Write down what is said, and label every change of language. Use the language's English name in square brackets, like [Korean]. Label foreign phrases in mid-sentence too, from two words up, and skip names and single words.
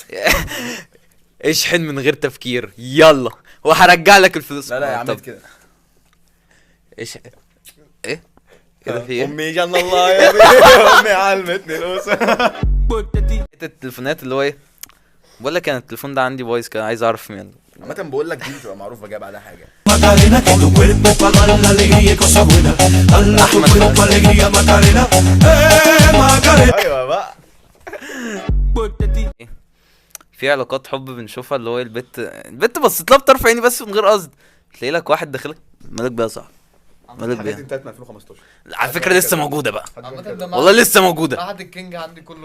[Arabic] اشحن من غير تفكير يلا وهرجع لك الفلوس. لا يا عم طب كده. ايه كده في ايه؟ امي جن الله يا بيه، امي علمتني الوسخ. التليفونات اللي هو ايه، بقول لك انا التليفون ده عندي بايظ كده، عايز اعرف منه. عامة بقول لك دي بتبقى معروفة جايب عليها حاجة. [Spanish] Macarena, que tu cuerpo pa' dar la alegría y cosas buenas. Dala tu cuerpo alegría, Macarena. Macarena. [Arabic] ايوه بقى. في علاقات حب بنشوفها اللي هو البت بصت لها بطرف عيني بس من غير قصد، تلاقي لك واحد داخلك مالك بقى صح، مالك الحاجات دي بقى. انتهت من 2015. على فكره لسه موجوده بقى، عامة ده والله لسه موجوده. معهد الكينج عندي كله